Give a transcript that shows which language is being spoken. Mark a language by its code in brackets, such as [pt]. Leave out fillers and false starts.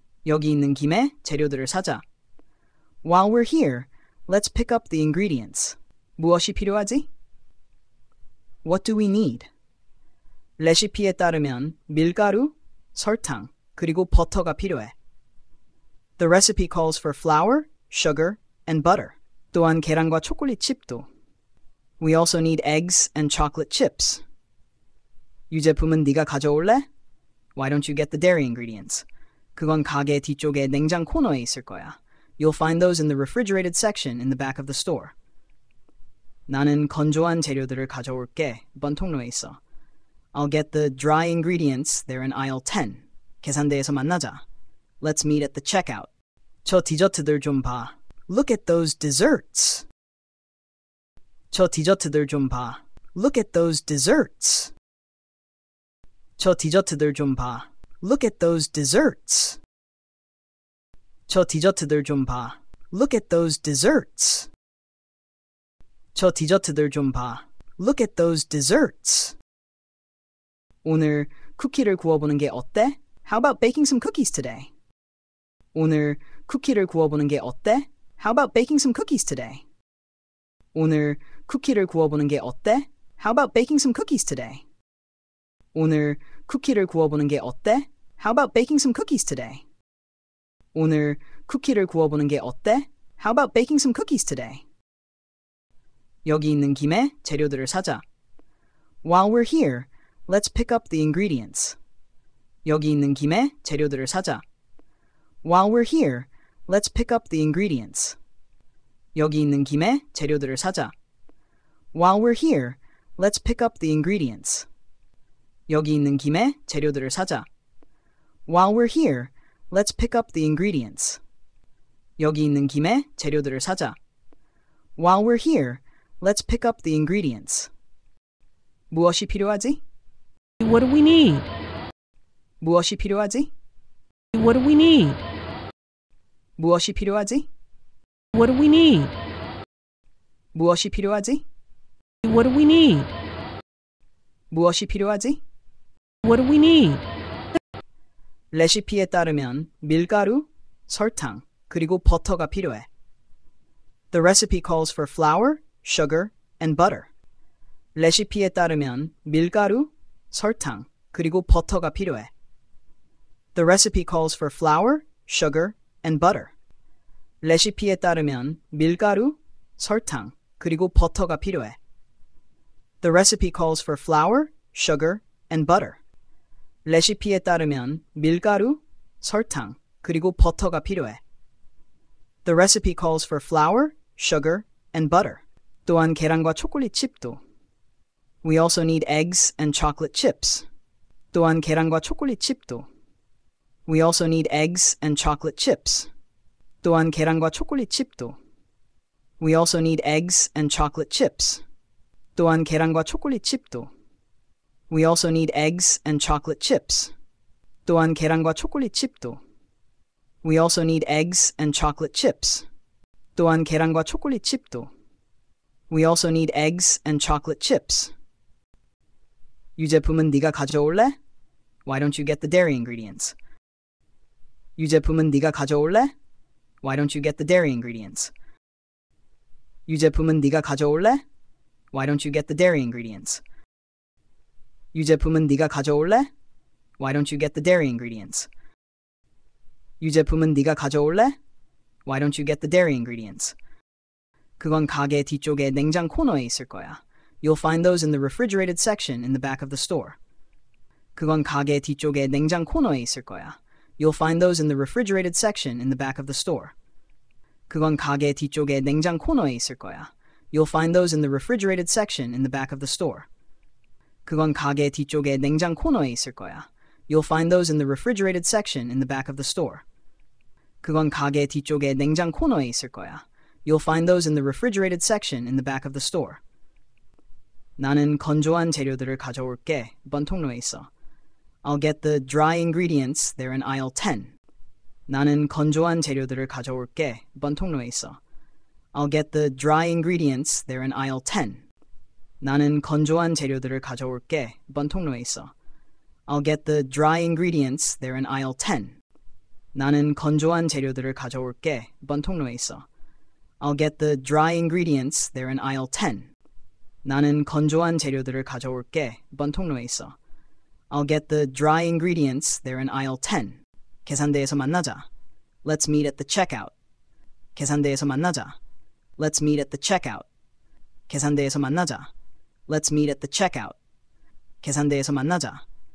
[ko] 여기 있는 김에 재료들을 사자. [en] While we're here, let's pick up the ingredients. [ko] 무엇이 필요하지? [en] What do we need? [ko] 레시피에 따르면 밀가루, 설탕, 그리고 버터가 필요해. [en] The recipe calls for flour, sugar, and butter. [ko] 또한 계란과 초콜릿 칩도. [en] We also need eggs and chocolate chips. [ko] 유제품은 네가 가져올래? [en] Why don't you get the dairy ingredients? [ko] 그건 가게 뒤쪽에 냉장 코너에 있을 거야. [en] You'll find those in the refrigerated section in the back of the store. [ko] 나는 건조한 재료들을 가져올게. 이번 통로에 있어. [en] I'll get the dry ingredients. They're in aisle 10. [ko] 계산대에서 만나자. [en] Let's meet at the checkout. [ko] 저 디저트들 좀 봐. [en] Look at those desserts. [ko] 저 디저트들 좀 봐. [en] Look at those desserts. [ko] 저 디저트들 좀 봐. [en] Look at those desserts. [ko] 저 디저트들 좀 봐. [en] Look at those desserts. [ko] 저 디저트들 좀 봐. [en] Look at those desserts. [ko] 오늘 쿠키를 구워보는 게 어때? [en] How about baking some cookies today? [ko] 오늘 쿠키를 구워보는 게 어때? [en] How about baking some cookies today? [ko] 오늘 쿠키를 구워보는 게 어때? [en] How about baking some cookies today? [ko] 오늘 쿠키를 구워보는 게 어때? [en] How about baking some cookies today? [ko] 오늘 쿠키를 구워보는 게 어때? [en] How about baking some cookies today? [ko] 여기 있는 김에 재료들을 사자. [en] While we're here, let's pick up the ingredients. [ko] 여기 있는 김에 재료들을 사자. [en] While we're here, let's pick up the ingredients. [ko] 여기 있는 김에 재료들을 사자. [en] While we're here, let's pick up the ingredients. [ko] 여기 있는 김에 재료들을 사자. [en] While we're here, let's pick up the ingredients. [ko] 여기 있는 김에 재료들을 사자. [en] While we're here, let's pick up the ingredients. [ko] 무엇이 필요하지? [en] What do we need? [ko] 무엇이 필요하지? [en] What do we need? [ko] 무엇이 필요하지? [en] What do we need? [ko] 무엇이 필요하지? [en] What do we need? [ko] 무엇이 필요하지? [en] What do we need? [ko] 레시피에 따르면 밀가루, 설탕, 그리고 버터가 필요해. [en] The recipe calls for flour, sugar, and butter. [ko] 레시피에 따르면 밀가루, 설탕, 그리고 버터가 필요해. [en] The recipe calls for flour, sugar, and butter. [ko] 레시피에 따르면 밀가루, 설탕, 그리고 버터가 필요해. [en] The recipe calls for flour, sugar, and butter. [ko] 레시피에 따르면 밀가루, 설탕, 그리고 버터가 필요해. [en] The recipe calls for flour, sugar, and butter. [ko] 또한 계란과 초콜릿 칩도. [en] We also need eggs and chocolate chips. [ko] 또한 계란과 초콜릿 칩도. [en] We also need eggs and chocolate chips. [ko] 또한 계란과 초콜릿 칩도. [en] We also need eggs and chocolate chips. [ko] 또한 계란과 초콜릿 칩도. [en] We also need eggs and chocolate chips. [ko] 또한 계란과 초콜릿 칩도. [en] We also need eggs and chocolate chips. [ko] 또한 계란과 초콜릿 칩도. [en] We also need eggs and chocolate chips. [ko] 유제품은 네가 가져올래? [en] Why don't you get the dairy ingredients? [ko] 유제품은 네가 가져올래? [en] Why don't you get the dairy ingredients? [ko] 유제품은 네가 가져올래? [en] Why don't you get the dairy ingredients? [ko] 유제품은 네가 가져올래? [en] Why don't you get the dairy ingredients? [ko] 유제품은 네가 가져올래? [en] Why don't you get the dairy ingredients? [ko] 그건 가게 뒤쪽에 냉장 코너에 있을 거야. [en] You'll find those in the refrigerated section in the back of the store. [ko] 그건 가게 뒤쪽에 냉장 코너에 있을 거야. [en] You'll find those in the refrigerated section in the back of the store. [ko] 그건 가게 뒤쪽에 냉장 코너에 있을 거야. [en] You'll find those in the refrigerated section in the back of the store. [ko] 그건 가게 뒤쪽에 냉장 코너에 있을 거야. [en] You'll find those in the refrigerated section in the back of the store. [ko] 그건 가게 뒤쪽에 냉장 코너에 있을 거야. [en] You'll find those in the refrigerated section in the back of the store. [ko] 나는 건조한 재료들을 가져올게. 번통로에 있어. [en] I'll get the dry ingredients. They're in aisle 10. [ko] 나는 건조한 재료들을 가져올게. 번통로에 있어. [en] I'll get the dry ingredients. They're in aisle 10. [ko] 나는 건조한 재료들을 가져올게. 번통로에 있어. [en] I'll get the dry ingredients. They're in aisle 10. [ko] 나는 건조한 재료들을 가져올게. 번통로에 있어. [en] I'll get the dry ingredients. They're in aisle 10. [ko] 나는 건조한 재료들을 가져올게. 번통로에 있어. [en] I'll get the dry ingredients. They're in aisle 10. [ko] 계산대에서 만나자. [en] Let's meet at the checkout. [ko] 계산대에서 만나자. [en] Let's meet at the checkout. [ko] 계산대에서 만나자. [en] Let's meet at the checkout. [ko] 계산대에서 만나자.